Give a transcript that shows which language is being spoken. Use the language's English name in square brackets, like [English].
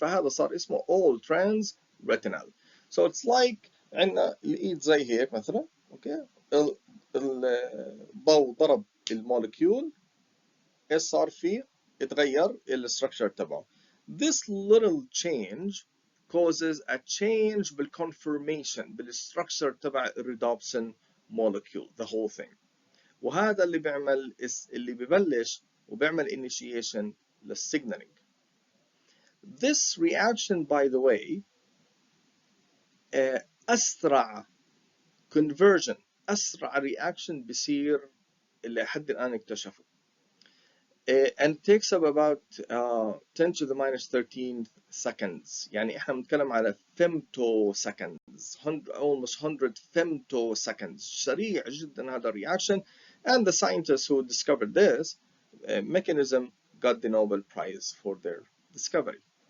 [Arabic] فهذا صار اسمه all trans retinal. [English] so it's like [Arabic] عندنا الايد زي هيك مثلا، اوكي، الضوء ضرب المولكيول ايش صار فيه؟ اتغير الستركشر تبعه. [English] this little change causes a change بالconformation [Arabic] بالستركشر تبع الريدوبسين [English] molecule the whole thing. [Arabic] وهذا اللي بيعمل اللي ببلش وبيعمل initiation للsignaling. [English] this reaction by the way [Arabic] أسرع conversion، أسرع reaction بصير اللي لحد الآن اكتشفه. [English] and it takes up about 10 to the minus 13 seconds. [Arabic] يعني احنا بنتكلم على femtoseconds، [English] almost 100 femtoseconds. [Arabic] سريع جدا هذا الرياكشن. [English] and the scientists who discovered this mechanism got the Nobel Prize for their discovery.